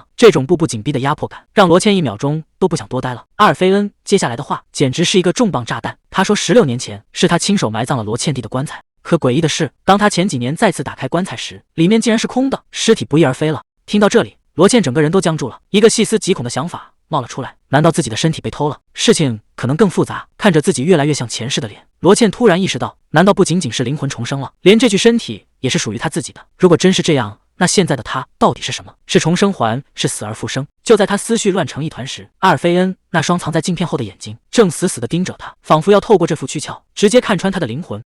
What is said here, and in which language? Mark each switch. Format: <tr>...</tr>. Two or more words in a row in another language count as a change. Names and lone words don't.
<zh>這種步步緊逼的壓迫感，讓羅茜1秒鐘都不想多待了。阿爾菲恩接下來的話，簡直是一個重磅炸彈。他說16年前是他親手埋葬了羅茜蒂的棺材，可詭異的是，當他前幾年再次打開棺材時，裡面竟然是空的，屍體不翼而飛了。聽到這裡，羅茜整個人都僵住了，一個細思極恐的想法冒了出來，難道自己的身體被偷了？事情可能更複雜。看着自己越来越像前世的臉，羅茜突然意識到，難道不僅僅是靈魂重生了，連這具身體也是屬於他自己的？如果真是這樣， 那現在的他到底是什麼？是重生還是死而復生？就在他思緒亂成一團時，阿爾菲恩那雙藏在鏡片後的眼睛正死死地盯着他，仿佛要透過這副軀壳直接看穿他的靈魂。</zh>